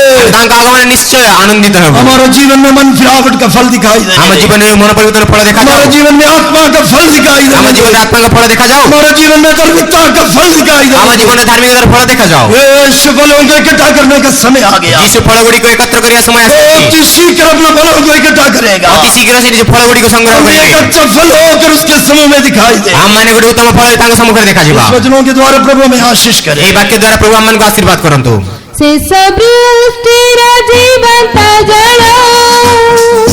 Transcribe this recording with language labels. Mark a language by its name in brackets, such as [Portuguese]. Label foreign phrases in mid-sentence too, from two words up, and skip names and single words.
[Odia] ତାଙ୍କ ଆଗମନରେ ନିଶ୍ଚୟ ଆନନ୍ଦିତ ହେବ। [Hindi] हमारे जीवन में मन फिरावट का फल दिखाई [Odia] ଆମ [Hindi] देगा, [Odia] ଜୀବନରେ ମନ ପରିବର୍ତ୍ତନ ଫଳ ଦେଖାଯାଉ। [Hindi] हमारे जीवन में आत्मा का फल दिखाई [Odia] ଆମ [Hindi] देगा, [Odia] ଜୀବନରେ ଆତ୍ମାଙ୍କ ଫଳ ଦେଖାଯାଉ। [Hindi] हमारे जीवन में धार्मिकता का फल दिखाई [Odia] ଆମ [Hindi] देगा। [Odia] ଜୀବନରେ ଧାର୍ମିକତାର ଫଳ ଦେଖାଯାଉ। [Hindi] यीशु फलों को इकट्ठा करने का समय आ गया, [Odia] ଯୀଶୁ ଫଳ ଗୁଡ଼ିକ एकत्र କରିବା ସମୟ ଆସିଛି। [Hindi] अति शीघ्र अपने फलों को इकट्ठा करेगा। [Odia] ଅତି ଶୀଘ୍ର ସେ ନିଜ ଫଳ ଗୁଡ଼ିକ ସଂଗ୍ରହ [Hindi] हम [Odia] କରିବେ। [Hindi] एक अच्छा फल होकर उसके समूह में दिखाई दे। [Odia] ଆମ ମାନେ ଗୋଟେ ଉତ୍ତମ ଫଳ ତାଙ୍କ ସମ୍ମୁଖରେ ଦେଖାଯିବ। [Hindi] इस वचनों के द्वारा प्रभु में आशीष करे। [Odia] ଏହି ବାକ୍ୟ ଦ୍ୱାରା ପ୍ରଭୁ ଆମମାନଙ୍କୁ ଆଶୀର୍ବାଦ କରନ୍ତୁ। ଶେଷ ବୃଷ୍ଟିର ଜୀବନ୍ତ ଜଳ